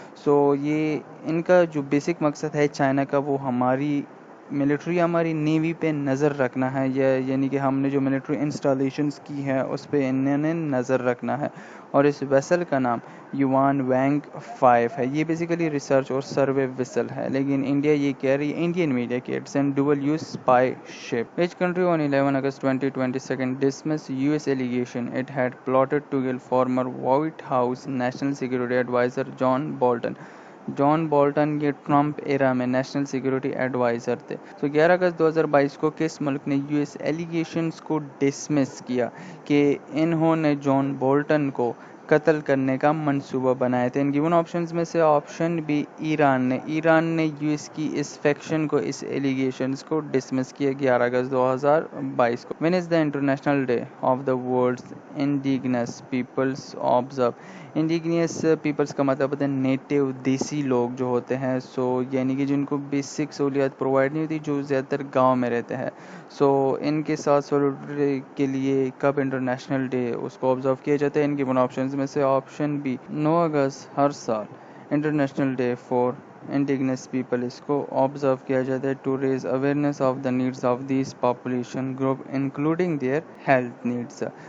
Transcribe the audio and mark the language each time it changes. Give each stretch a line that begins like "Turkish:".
Urdu: سو یہ ان کا جو بیسک مقصد ہے چائنا کا, وہ ہماری ملٹری ہماری نیوی پہ نظر رکھنا ہے, یعنی کہ ہم نے جو ملٹری انسٹالیشنز کی ہے اس پہ انہوں نے نظر رکھنا ہے. اور اس ویسل کا نام یوان وینگ 5 ہے. یہ بیسیکلی ریسرچ اور سروے ویسل ہے, لیکن انڈیا یہ کہہ رہی ہے, انڈین میڈیا کہ
English: It's an dual use spy ship. Which country on 11 August 2022 dismissed US allegation it had plotted to kill former White House National Security Advisor John Bolton?
Urdu: John Bolton یہ Trump ایرا میں national security advisor تھے. تو 11 اگست 2022 کو کس ملک نے U S allegations کو dismiss کیا کہ انہوں نے جان بولٹن کو قتل کرنے کا منصوبہ بنایا تھا؟ ان گیون آپشنز میں سے آپشن بی ایران نے یو ایس کی اس فیکشن کو, اس ایلیگیشنز کو ڈسمس کیا 11 اگست 2022 کو.
English: When is the International Day of the World's Indigenous Peoples observed?
Urdu: انڈیگنیس Peoples کا مطلب ہوتا ہے نیٹو, دیسی لوگ جو ہوتے ہیں. سو یعنی کہ جن کو بیسک سہولیات پرووائڈ نہیں ہوتی, جو زیادہ تر گاؤں میں رہتے ہیں. سو ان کے ساتھ سولوڈری کے لیے کب انٹرنیشنل ڈے اس کو آبزرو کیا جاتا ہے؟ ان کے ان آپشنز میں سے آپشن بی 9 اگست ہر سال انٹرنیشنل ڈے فار انڈیگنس پیپل اس کو آبزرو کیا جاتا ہے
English: To raise awareness of the needs of these population group including their health needs.